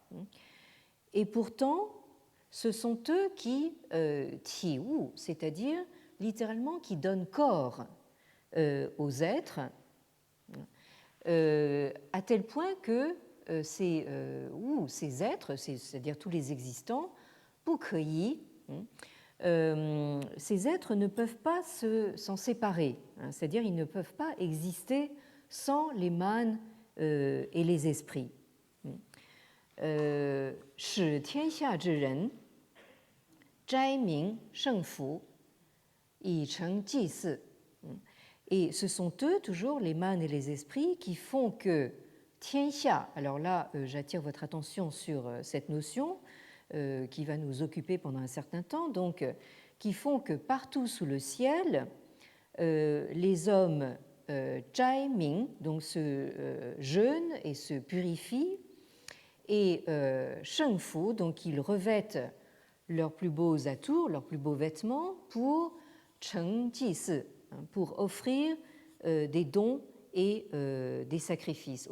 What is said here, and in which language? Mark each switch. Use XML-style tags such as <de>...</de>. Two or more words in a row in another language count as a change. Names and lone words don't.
<fr>Et pourtant, ce sont eux qui</fr> <zh>體物,</zh> <fr>c'est-à-dire littéralement qui donnent corps aux êtres, à tel point que ces êtres, c'est-à-dire tous les existants, bukeyi, ces êtres ne peuvent pas s'en séparer, c'est-à-dire ils ne peuvent pas exister sans les mânes et les esprits.</fr> <zh>使天下之人，齊明盛服，以承祭祀.</zh> <fr>Et ce sont eux, toujours, les mânes et les esprits, qui font que tianxia, alors là, j'attire votre attention sur cette notion qui va nous occuper pendant un certain temps. Donc, qui font que partout sous le ciel, les hommes</fr> <zh>齊明,</zh> <fr>donc se jeûnent et se purifient, et</fr> <zh>盛服,</zh> <fr>donc ils revêtent leurs plus beaux atours, leurs plus beaux vêtements pour</fr> <zh>承祭祀,</zh> <fr>pour offrir des dons et des sacrifices.</fr>